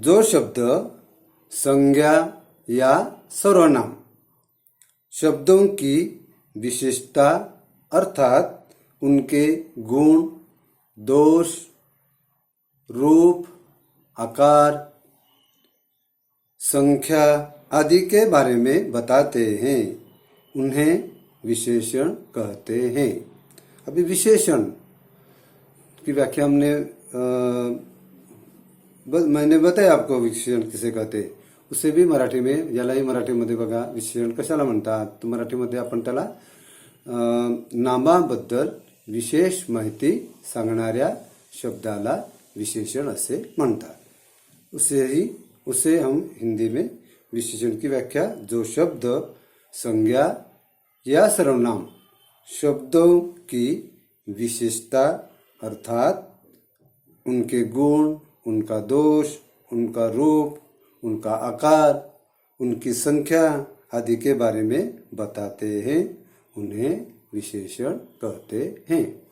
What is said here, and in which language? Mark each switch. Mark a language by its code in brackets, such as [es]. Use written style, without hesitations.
[hi] जो शब्द संज्ञा या सर्वनाम शब्दों की विशेषता अर्थात उनके गुण, दोष, रूप, आकार, संख्या आदि के बारे में बताते हैं, उन्हें विशेषण कहते हैं। अभी विशेषण की व्याख्या मैंने बताया आपको, विशेषण किसे कहते, उसे भी मराठी में, [mr] यालाही मराठीमध्ये बघा विशेषण कशाला म्हणतात, तर मराठीमध्ये आपण त्याला नामाबद्दल विशेष माहिती सांगणाऱ्या शब्दाला विशेषण असे म्हणतात। [hi] उसे हम हिंदी में विशेषण की व्याख्या, जो शब्द संज्ञा या सर्वनाम शब्दों की विशेषता अर्थात उनके गुण, उनका दोष, उनका रूप, उनका आकार, उनकी संख्या आदि के बारे में बताते हैं, उन्हें विशेषण कहते हैं।